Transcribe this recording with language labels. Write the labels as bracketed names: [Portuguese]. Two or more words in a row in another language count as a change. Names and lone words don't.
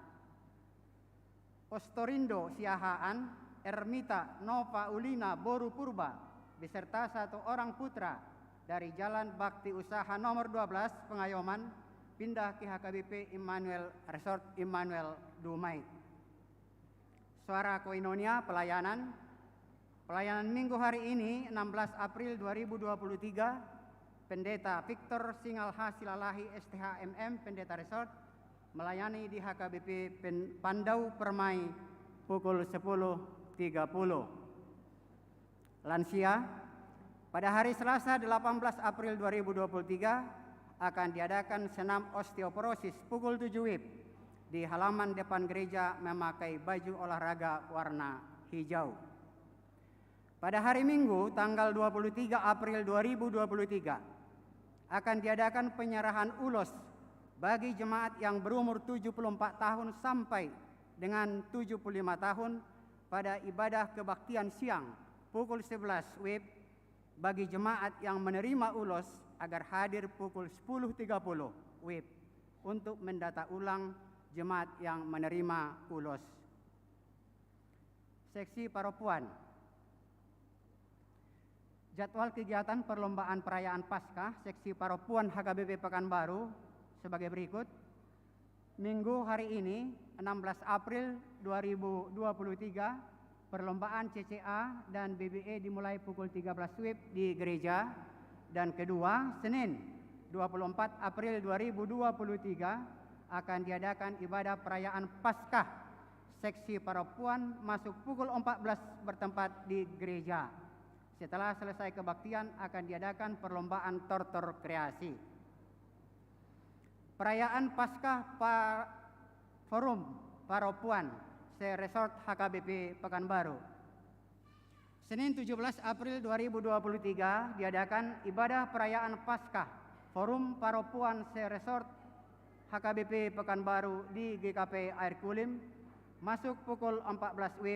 [Indonesian] Ostorindo Siahaan Ermita Nova Ulina Boru Purba beserta 1 orang putra dari Jalan Bakti Usaha nomor 12 Pengayoman, pindah ke HKBP Immanuel Resort Immanuel Dumai. Suara Koinonia pelayanan minggu hari ini 16 April 2023, Pendeta Victor Singalha Silalahi STHMM Pendeta Resort melayani di HKBP Pandau Permai pukul 10.30. Lansia pada hari Selasa 18 April 2023 akan diadakan senam osteoporosis pukul 7 WIB di halaman depan gereja memakai baju olahraga warna hijau. Pada hari Minggu tanggal 23 April 2023 akan diadakan penyerahan ulos bagi jemaat yang berumur 74 tahun sampai dengan 75 tahun pada ibadah kebaktian siang pukul 11 WIB bagi jemaat yang menerima ulos agar hadir pukul 10.30 WIB untuk mendata ulang jemaat yang menerima ulos. Seksi Paropuan. Jadwal kegiatan perlombaan perayaan Paskah Seksi Paropuan HKBP Pekanbaru sebagai berikut. Minggu hari ini, 16 April 2023, perlombaan CCA dan BBE dimulai pukul 13 WIB di gereja. Dan kedua, Senin 24 April 2023 akan diadakan ibadah perayaan Paskah seksi para puan masuk pukul 14 bertempat di gereja. Setelah selesai kebaktian akan diadakan perlombaan tortor kreasi. Perayaan Paskah Forum Paropuan Se-Resort HKBP Pekanbaru. Senin 17 April 2023 diadakan ibadah perayaan Paskah Forum Paropuan Se-Resort HKBP Pekanbaru di GKP Air Kulim masuk pukul 14 WIB.